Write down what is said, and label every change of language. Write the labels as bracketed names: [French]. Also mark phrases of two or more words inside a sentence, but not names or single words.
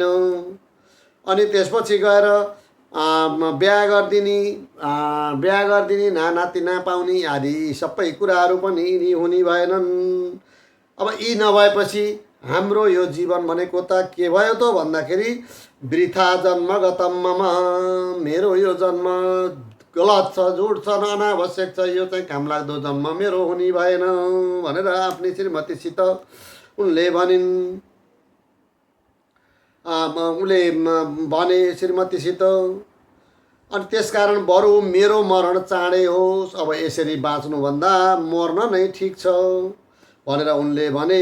[Nepali] अनि त्यसपछि गएर बिहा गरिदिने नातिना पाउने आदि सबै कुराहरू पनि यी हुने भएनन्। अब यी नभएपछि हाम्रो यो जीवन भनेको त के भयो त भन्दाखेरि [Sanskrit] वृथा जन्म गतम मम, [Nepali] मेरो यो जन्म गलत छ, झुट छ, अनावश्यक छ, यो चाहिँ काम लाग्दो जन्म मेरो हुने भएन भनेर आफ्नी श्रीमतीसित उनले भनिन्। उसले भने श्रीमतीसित, अनि त्यसकारण बरु मेरो मरण चाँडै होस्, अब यसरी बाँच्नुभन्दा मर्न नै ठिक छ भनेर उनले भने।